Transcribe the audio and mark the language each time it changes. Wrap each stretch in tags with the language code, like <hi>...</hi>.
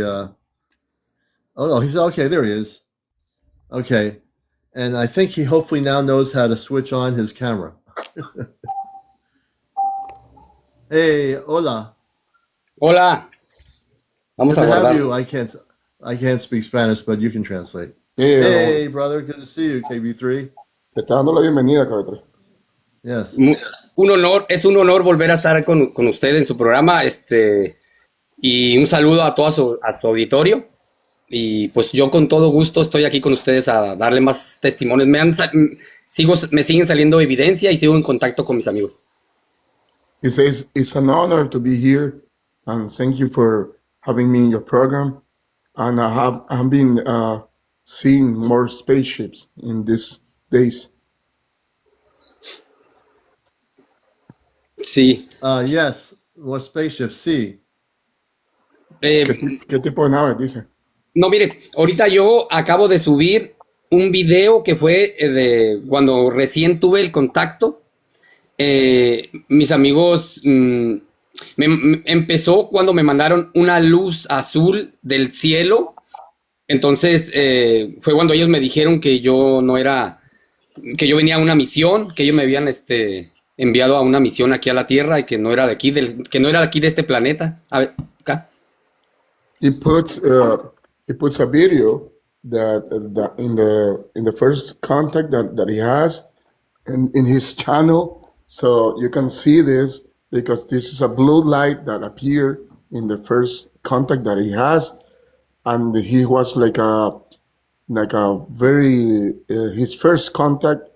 <en>Oh no, he's okay. There he is. Okay, and I think he hopefully now knows how to switch on his camera. Hey, hola.</en> <es>Hola,</es> <en>Good</en> <es>vamos a</es> <en>to have</en> <es>guardar.</es> <en>you. I can't speak Spanish, but you can translate. Yeah, Hey, brother. Good to see you, KB3.</en> <es>te está dando la bienvenida, KB3.</es> <en>Yes.</en> <es>Un honor, es un honor volver a estar con usted en su programa, y un saludo a a su auditorio. Y pues yo con todo gusto estoy aquí con ustedes a darle más testimonios. Me siguen saliendo evidencia y sigo en contacto con mis amigos.</es> <en>He says, it's an honor to be here, and thank you for having me in your program. And I've been seeing more spaceships in these days.</en> <es>Sí.</es> <en>Yes. More spaceships. Sí.</en> <es>¿Qué tipo de naves dice? No, mire, ahorita yo acabo de subir un video que fue de cuando recién tuve el contacto. Mis amigos, empezó cuando me mandaron una luz azul del cielo. Entonces fue cuando ellos me dijeron que yo no era, que yo venía a una misión, que ellos me habían enviado a una misión aquí a la Tierra y que no era de aquí, que no era de aquí de este planeta. A ver, acá.</es> <en>He puts a video that in the first contact that he has in his channel, so you can see this because this is a blue light that appeared in the first contact that he has, and he was like a very his first contact.</en>